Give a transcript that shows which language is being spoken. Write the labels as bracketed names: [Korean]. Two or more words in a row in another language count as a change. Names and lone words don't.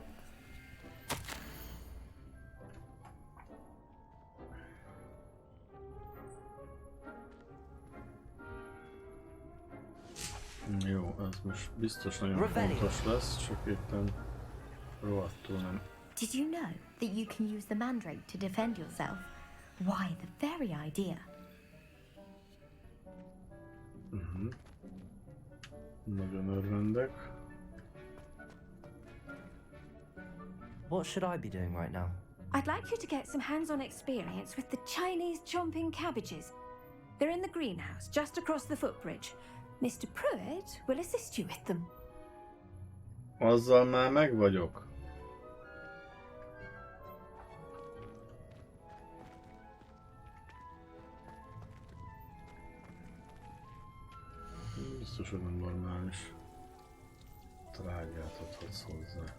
[Hungarian] Jó, ez most biztos nagyon fontos lesz, csak éppen rohadtul nem. [English] Did you know that you can use the mandrake to defend yourself? Why, the very idea. [Hungarian] Nagyon örvendek. [English] What should I be doing right now? I'd like you to get some hands-on experience with the Chinese chomping cabbages. They're in the greenhouse, just across the footbridge. Mr. Pruitt will assist you with them. [Hungarian] Azzal már meg vagyok. Biztos, hogy nem normális. Trágyát adhatsz hozzá.